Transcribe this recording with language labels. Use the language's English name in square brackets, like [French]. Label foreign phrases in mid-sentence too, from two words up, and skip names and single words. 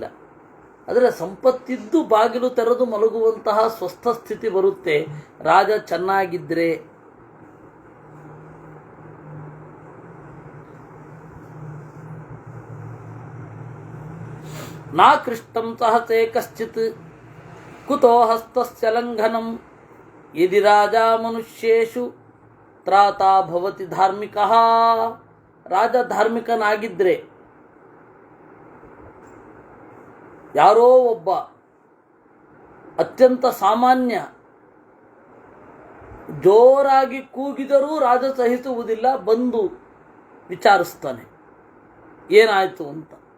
[Kannada] ಆದರೆ ಸಂಪತ್ತಿದ್ದು ಬಾಗಿಲು ತೆರೆದು ಮಲಗುವಂತಹ ಸ್ವಸ್ಥ ಸ್ಥಿತಿ ಬರುತ್ತೆ ರಾಜ ಚೆನ್ನಾಗಿದ್ದರೆ. [Sanskrit] ನಾ ಕೃಷ್ಟಂ ಸಹಸೆ ಕಶ್ಚಿತ್ ಕುತೋ ಹಸ್ತಸ್ಯ ಲಂಘನಂ ಯದಿ ರಾಜ ಮನುಷ್ಯೇಷು ತ್ರಾತಾ ಭವತಿ ಧಾರ್ಮಿಕಃ. [Kannada] ರಾಜ ಧಾರ್ಮಿಕನಾಗಿದ್ದರೆ ಯಾರೋ ಒಬ್ಬ ಅತ್ಯಂತ ಸಾಮಾನ್ಯ ಜೋರಾಗಿ ಕೂಗಿದರೂ ರಾಜ ಸಹಿಸುವುದಿಲ್ಲ, ಬಂದು ವಿಚಾರಿಸ್ತಾನೆ ಏನಾಯಿತು ಅಂತ.